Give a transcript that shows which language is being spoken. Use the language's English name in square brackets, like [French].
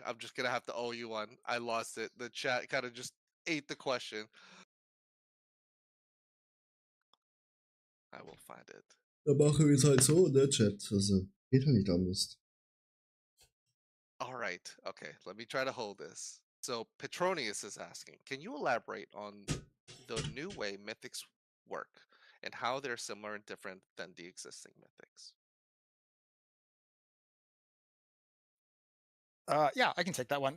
[English] I'm just gonna have to owe you one. I lost it. The chat kind of just ate the question. I will find it. [German] da machen wir es halt so, ne, Chat. Also, geht halt nicht anders. [English] All right. Okay. Let me try to hold this. So Petronius is asking, can you elaborate on the new way mythics work and how they're similar and different than the existing mythics? Yeah, I can take that one.